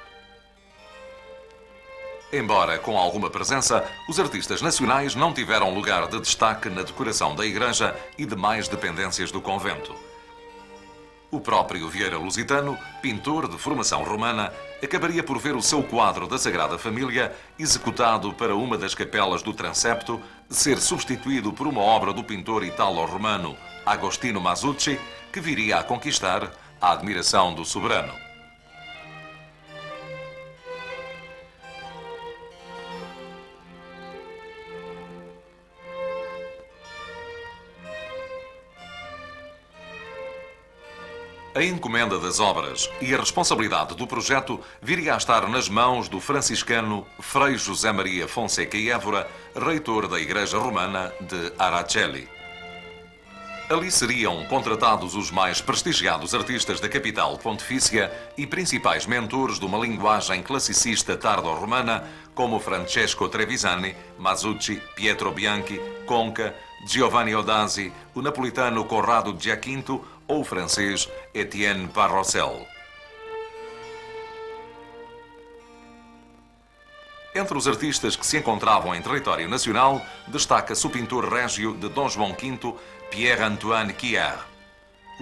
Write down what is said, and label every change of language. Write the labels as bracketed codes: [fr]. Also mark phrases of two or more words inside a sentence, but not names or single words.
[pt] Embora com alguma presença, os artistas nacionais não tiveram lugar de destaque na decoração da igreja e demais dependências do convento. O próprio Vieira Lusitano, pintor de formação romana, acabaria por ver o seu quadro da Sagrada Família, executado para uma das capelas do transepto, ser substituído por uma obra do pintor italo-romano Agostino Masucci, que viria a conquistar a admiração do soberano. A encomenda das obras e a responsabilidade do projeto viria a estar nas mãos do franciscano Frei José Maria Fonseca e Évora, reitor da Igreja Romana de Aracelli. Ali seriam contratados os mais prestigiados artistas da capital pontifícia e principais mentores de uma linguagem classicista tardo-romana, como Francesco Trevisani, Masucci, Pietro Bianchi, Conca, Giovanni Odasi, o napolitano Corrado Giaquinto ou o francês Etienne Parrossel. Entre os artistas que se encontravam em território nacional, destaca-se o pintor régio de Dom João V, Pierre-Antoine Quière.